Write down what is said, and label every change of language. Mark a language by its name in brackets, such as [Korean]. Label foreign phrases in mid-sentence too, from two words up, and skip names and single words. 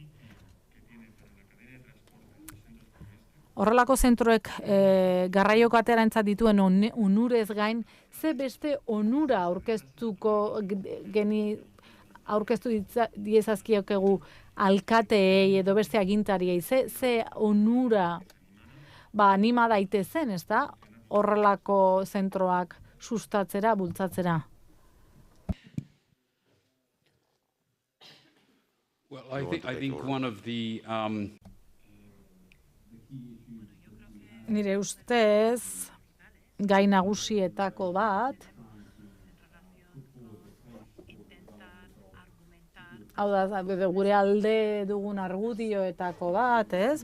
[Basque] Horrelako zentroek garraioko ateraentzat dituen onurez gain, ze beste onura aurkeztu diezazkiokegu alkateei edo beste agintariei, ze onura anima daitezen, ez da? Horrelako zentroak sustatzera, bultzatzera. [English] Well, I think one of the [Basque] nire ustez gai nagusietako bat, hau da, gure alde dugun argudioetako bat, ez?